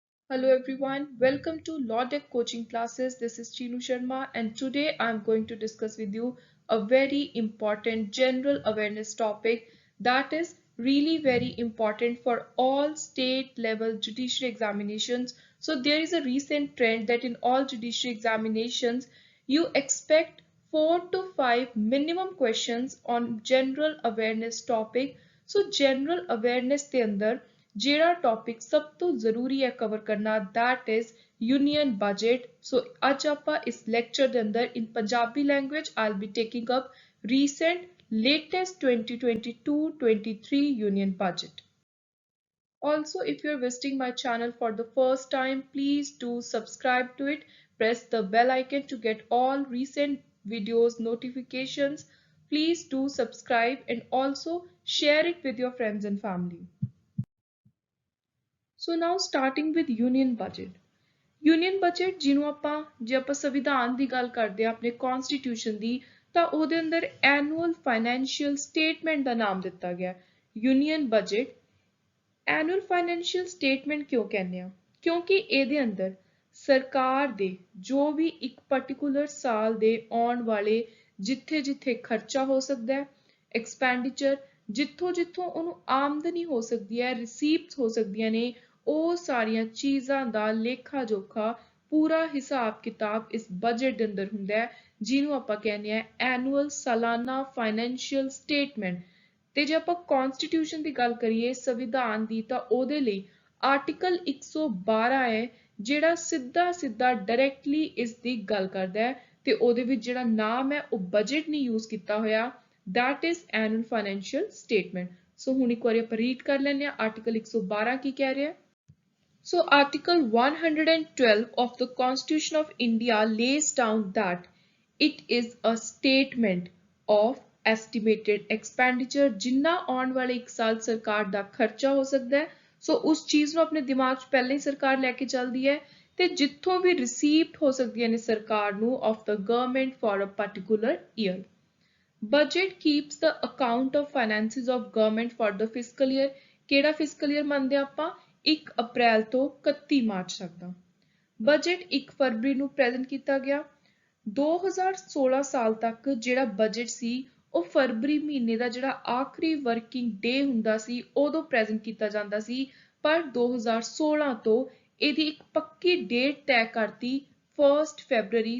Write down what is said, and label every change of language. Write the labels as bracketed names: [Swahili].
[English] Hello everyone, welcome to Law Deck coaching classes. This is Chinu Sharma and today I'm going to discuss with you a very important general awareness topic that is really very important for all state level judiciary examinations. So there is a recent trend that in all judiciary examinations you expect 4 to 5 minimum questions on general awareness topic. [Punjabi] So general awareness ਦੇ ਅੰਦਰ ਜਿਹੜਾ topic ਸਭ ਤੋਂ ਜ਼ਰੂਰੀ ਹੈ cover ਕਰਨਾ [English] that is union budget. So [Punjabi] ਅੱਜ ਆਪਾਂ ਇਸ ਲੈਕਚਰ ਦੇ ਅੰਦਰ [English] in Punjabi language I'll be taking up recent latest 2022-23 union budget. Also, if you're visiting my channel for the first time, please do subscribe to it. Press the bell icon to get all recent videos notifications. Please do subscribe and also share it with your friends and family. So now starting with union budget. [Punjabi] Union budget ਜਿਹਨੂੰ ਆਪਾਂ ਸੰਵਿਧਾਨ ਦੀ ਗੱਲ ਕਰਦੇ ਆ ਆਪਣੇ constitution ਦੀ ਤਾਂ ਉਹਦੇ ਅੰਦਰ ਐਨੂਅਲ ਫਾਈਨੈਂਸ਼ੀਅਲ ਸਟੇਟਮੈਂਟ ਦਾ ਨਾਮ ਦਿੱਤਾ ਗਿਆ union budget. Annual financial statement ਕਿਉਂ ਕਹਿੰਦੇ ਆ ਕਿਉਂਕਿ ਇਹਦੇ ਅੰਦਰ ਸਰਕਾਰ ਦੇ ਜੋ ਵੀ ਇੱਕ ਪਾਰਟਿਕੂਲਰ ਸਾਲ ਦੇ ਆਉਣ ਵਾਲੇ ਜਿੱਥੇ ਜਿੱਥੇ ਖਰਚਾ ਹੋ ਸਕਦਾ ਹੈ ਐਕਸਪੈਂਡੀਚਰ ਜਿੱਥੋਂ ਜਿੱਥੋਂ ਉਹਨੂੰ ਆਮਦਨੀ ਹੋ ਸਕਦੀ ਹੈ ਰਿਸੀਪਟਸ ਹੋ ਸਕਦੀਆਂ ਨੇ ਉਹ ਸਾਰੀਆਂ ਚੀਜ਼ਾਂ ਦਾ ਲੇਖਾ ਜੋਖਾ ਪੂਰਾ ਹਿਸਾਬ ਕਿਤਾਬ ਇਸ ਬਜਟ ਦੇ ਅੰਦਰ ਹੁੰਦਾ ਹੈ ਜਿਹਨੂੰ ਆਪਾਂ ਕਹਿੰਦੇ ਆ ਐਨੂਅਲ ਸਾਲਾਨਾ ਫਾਈਨੈਂਸ਼ੀਅਲ ਸਟੇਟਮੈਂਟ। ਤੇ ਜੇ ਆਪਾਂ ਕਨਸਟੀਟਿਊਸ਼ਨ ਦੀ ਗੱਲ ਕਰੀਏ ਸੰਵਿਧਾਨ ਦੀ ਤਾਂ ਉਹਦੇ ਲਈ ਆਰਟੀਕਲ 112 ਹੈ ਜਿਹੜਾ ਸਿੱਧਾ ਡਾਇਰੈਕਟਲੀ ਇਸ ਦੀ ਗੱਲ ਕਰਦਾ ਹੈ ਤੇ ਉਹਦੇ ਵਿੱਚ ਜਿਹੜਾ ਨਾਮ ਹੈ ਉਹ ਬਜਟ ਨਹੀਂ ਯੂਜ਼ ਕੀਤਾ ਹੋਇਆ [English] that is annual financial statement. [Punjabi] ਸੋ ਹੁਣ ਇੱਕ ਵਾਰੀ ਆਪਾਂ ਰੀਡ ਕਰ ਲੈਂਦੇ ਆ ਆਰਟੀਕਲ 112 ਕੀ ਕਹਿ ਰਿਹਾ। [English] So Article 112 of the Constitution of India lays down that it is a statement of estimated expenditure [Punjabi] ਜਿੰਨਾ ਆਉਣ ਵਾਲੇ ਇੱਕ ਸਾਲ ਸਰਕਾਰ ਦਾ ਖਰਚਾ ਹੋ ਸਕਦਾ ਹੈ। ਸੋ ਉਸ ਚੀਜ਼ ਨੂੰ ਆਪਣੇ ਦਿਮਾਗ 'ਚ ਪਹਿਲਾਂ ਹੀ ਸਰਕਾਰ ਲੈ ਕੇ ਚੱਲਦੀ ਹੈ ਤੇ ਜਿੱਥੋਂ ਵੀ ਰਿਸੀਵਡ ਹੋ ਸਕਦੀਆਂ ਨੇ ਸਰਕਾਰ ਨੂੰ [English] of the government for a particular year. Budget keeps the account of finances of government for the fiscal year. [Punjabi] ਕਿਹੜਾ fiscal year ਮੰਨਦੇ ਆਪਾਂ 1 ਅਪ੍ਰੈਲ ਤੋਂ 31 ਮਾਰਚ ਤੱਕ ਦਾ। ਬਜਟ 1 ਫਰਵਰੀ ਨੂੰ ਪ੍ਰੈਜ਼ੈਂਟ ਕੀਤਾ ਗਿਆ। 2016 ਸਾਲ ਤੱਕ ਜਿਹੜਾ ਬਜਟ ਸੀ ਉਹ ਫਰਵਰੀ ਮਹੀਨੇ ਦਾ ਜਿਹੜਾ ਆਖਰੀ ਵਰਕਿੰਗ ਡੇ ਹੁੰਦਾ ਸੀ ਉਦੋਂ ਪ੍ਰੈਜ਼ੈਂਟ ਕੀਤਾ ਜਾਂਦਾ ਸੀ ਪਰ 2016 ਤੋਂ ਇਹਦੀ ਇੱਕ ਪੱਕੀ ਡੇਟ ਤੈਅ ਕਰਤੀ 1 ਫੈਬਰਰੀ।